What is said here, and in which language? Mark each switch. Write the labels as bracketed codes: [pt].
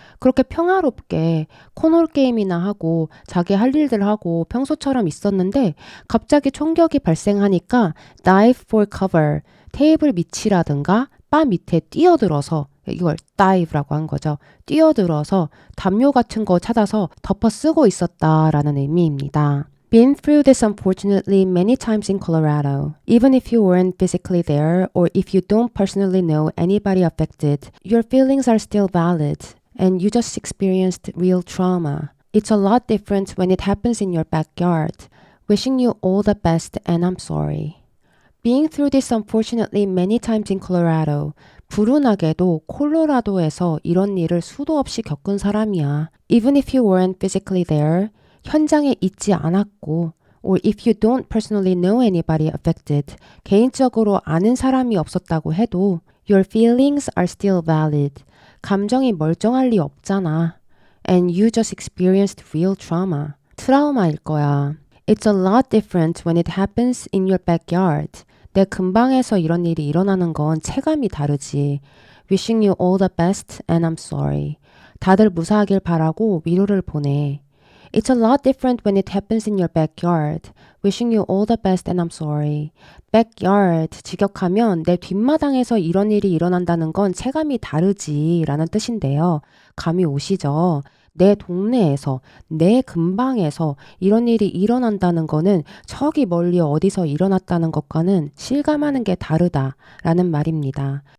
[ko] 그렇게 평화롭게 코놀 게임이나 하고 자기 할 일들 하고 평소처럼 있었는데 갑자기 총격이 발생하니까 [en] dive for cover, [ko] 테이블 밑이라든가 바 밑에 뛰어들어서 이걸 dive라고 한 거죠. 뛰어들어서 담요 같은 거 찾아서 덮어 쓰고 있었다라는 의미입니다. [en] Been through this unfortunately many times in Colorado. Even if you weren't physically there or if you don't personally know anybody affected, your feelings are still valid and you just experienced real trauma. It's a lot different when it happens in your backyard. Wishing you all the best and I'm sorry. Being through this unfortunately many times in Colorado. [ko] 불운하게도 콜로라도에서 이런 일을 수도 없이 겪은 사람이야. [en] Even if you weren't physically there, [ko] 현장에 있지 않았고 [en] or if you don't personally know anybody affected, [ko] 개인적으로 아는 사람이 없었다고 해도 [en] your feelings are still valid. [ko] 감정이 멀쩡할 리 없잖아. [en] And you just experienced real trauma. [ko] 트라우마일 거야. [en] It's a lot different when it happens in your backyard. [ko] 내 근방에서 이런 일이 일어나는 건 체감이 다르지. [en] Wishing you all the best and I'm sorry. [ko] 다들 무사하길 바라고 위로를 보내. [en] It's a lot different when it happens in your backyard. Wishing you all the best and I'm sorry. [ko] backyard, 직역하면 내 뒷마당에서 이런 일이 일어난다는 건 체감이 다르지 라는 뜻인데요. 감이 오시죠? 내 동네에서, 내 근방에서 이런 일이 일어난다는 거는 저기 멀리 어디서 일어났다는 것과는 실감하는 게 다르다라는 말입니다.